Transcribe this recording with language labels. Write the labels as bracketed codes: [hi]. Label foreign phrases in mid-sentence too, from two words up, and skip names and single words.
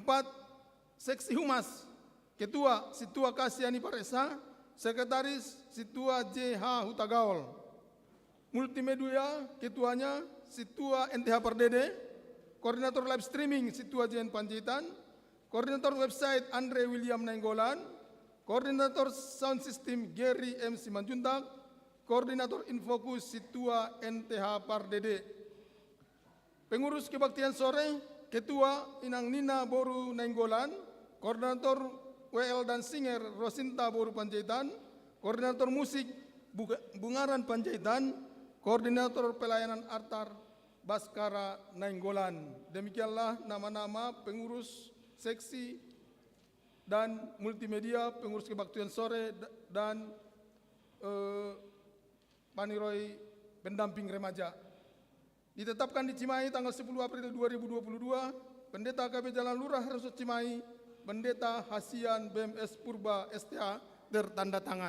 [id] Seksi Humas, Ketua Situa Kasiani Paresa, Sekretaris Situa JH Hutagaol. Multimedia, Ketuanya Situa NTH Pardede. Koordinator [en] Live Streaming [id] Situa JN Panjaitan. Koordinator Website Andre William Nainggolan. Koordinator [en] Sound System [id] Gary M. Simanjuntak, Koordinator Infokus Situa NTH Pardede. Pengurus Kebaktian Sore, Ketua Inang Nina Boru Nainggolan, Koordinator WL dan Singer Rosinta Boru Panjaitan, Koordinator Musik Bungaran Panjaitan, Koordinator Pelayanan Artar Baskara Nainggolan. Demikianlah nama-nama pengurus seksi dan multimedia, pengurus kebaktian sore dan Paniroy pendamping remaja. Ditetapkan di Cimahi tanggal 10 April 2022, Pendeta KB Jalan Lurah Resort Cimahi, Pendeta Hasian BMS Purba STA tertanda tangan.